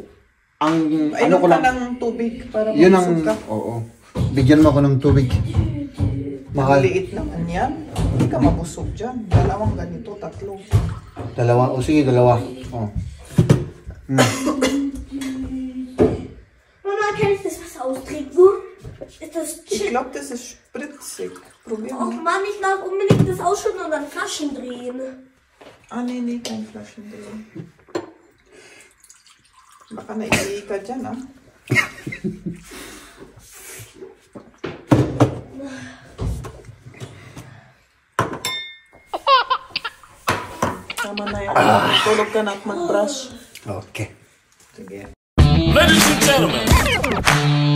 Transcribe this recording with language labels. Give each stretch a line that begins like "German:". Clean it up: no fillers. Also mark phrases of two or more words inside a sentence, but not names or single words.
Filipino: ko lang ng tubig para yun ka. Oo. Bigyan mo ako ng tubig. Mahal. Maliit naman yan. Hindi ka mabusog dyan. Dalawang ganito, 3. Dalawa? O sige, 2. Mama,
German: kann ich das Wasser austrinken? Ist das Ich
English: chill?
German: glaube, das ist spritzig. Probier Och mal. Mann, ich darf unbedingt das ausschütten und dann Flaschen drehen. Nee, kein Flaschen drehen.
Filipino: Baka naiihi ka dyan, Tama na yan. Tulog ka na at mag-brush.
English: Okay.
Filipino: Sige.
English: Ladies and gentlemen.